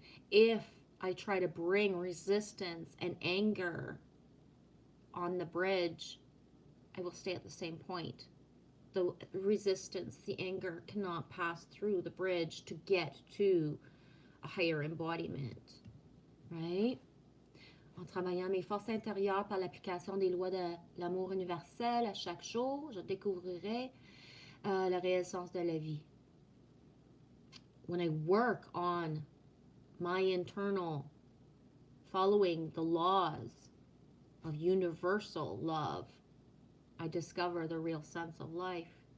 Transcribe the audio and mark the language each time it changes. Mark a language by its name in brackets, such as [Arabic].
[English] If I try to bring resistance and anger on the bridge, I will stay at the same point. The resistance, the anger cannot pass through the bridge to get to a higher embodiment, right? [French] En travaillant mes forces intérieures par l'application des lois de l'amour universel à chaque jour, je découvrirai le réel sens de la vie. [English] When I work on my internal, following the laws of universal love, I discover the real sense of life.